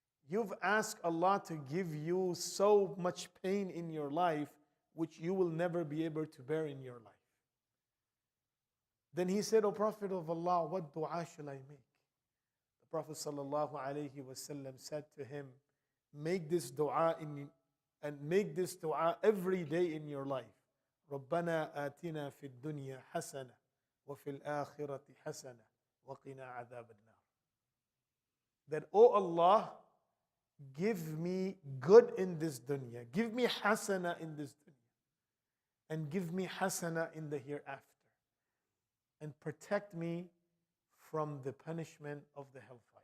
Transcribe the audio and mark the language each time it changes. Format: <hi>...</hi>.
<en>You've asked Allah to give you so much pain in your life which you will never be able to bear in your life. Then he said, O Prophet of Allah, what dua shall I make? The Prophet sallallahu alayhi wasallam said to him, make this dua and make this dua every day in your life.</en> <ar>ربنا آتنا في الدنيا حسنة وفي الآخرة حسنة وقنا عذاب النار.</ar> <en>That, O Allah, give me good in this dunya, give me hasana in this dunya, and give me hasana in the hereafter, and protect me from the punishment of the hellfire.</en>